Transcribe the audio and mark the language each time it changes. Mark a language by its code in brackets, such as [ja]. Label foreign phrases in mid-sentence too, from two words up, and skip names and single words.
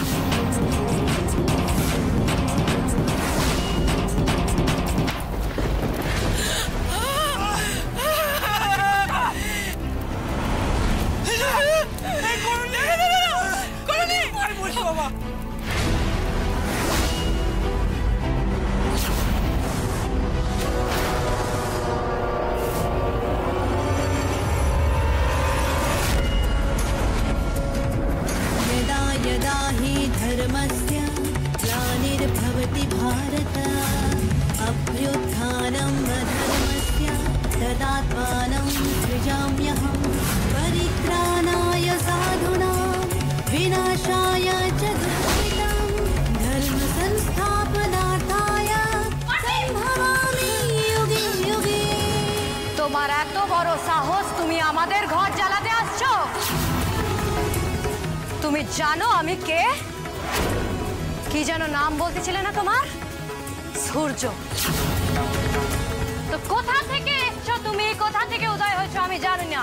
[bn] বাবা [sa] यदा हि धर्मस्य ग्लानिर्भवति भारत अभ्युत्थानम् अधर्मस्य तदात्मानं सृजाम्यहं परित्राणाय साधूनां विनाशाय च दुष्कृतं धर्मसंस्थापनार्थाय सम्भवामि युगे युगे। [bn] তোমার এত বড় সাহস, তুমি আমাদের ঘর জ্বালাতে আসছো? তুমি জানো আমি কে? কি যেন নাম বলতেছিলে না তোমার? সূর্য। তো কোথা থেকে এসছো তুমি, কোথা থেকে উদয় হয়েছো আমি জানি না।